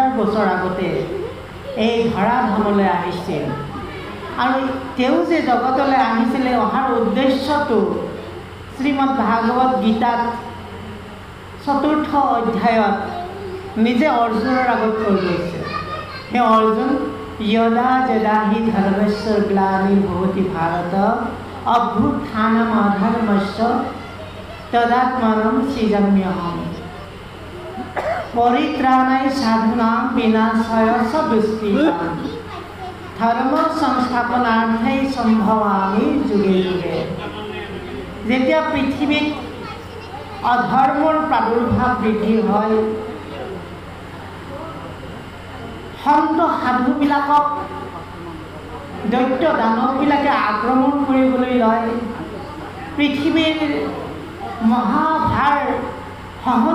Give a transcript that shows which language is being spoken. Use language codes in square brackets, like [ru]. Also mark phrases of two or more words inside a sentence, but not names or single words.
[as] বছৰ আগতে এই ধৰাধামলৈ আহিছিল আৰু তেওঁ যে জগতলৈ আহিছিলে অহাৰ উদ্দেশ্যটো শ্ৰীমদ ভাগৱত গীতাত 4ৰ্থ অধ্যায়ত নিজে অৰ্জুনৰ আগত কৈ গৈছে হে অৰ্জুন [sa] यदा यदा हि धर्मस्य ग्लानिर्भवति भारत अभ्युत्थानमधर्मस्य तदात्मानं सृजाम्यहम् परित्राणाय साधूनां विनाशाय च दुष्कृतां धर्म संस्थापनार्थे सम्भवामि जुगे जुगे [as] যেতিয়া পৃথিৱীত অধৰ্মৰ প্ৰাদুৰ্ভাৱ বৃদ্ধি হয় সন্ত সাধুবিলাকক দৈত্য দানৱবিলাকে আক্ৰমণ কৰিবলৈ লয় পৃথিৱীৰ মহাভাৰ সহন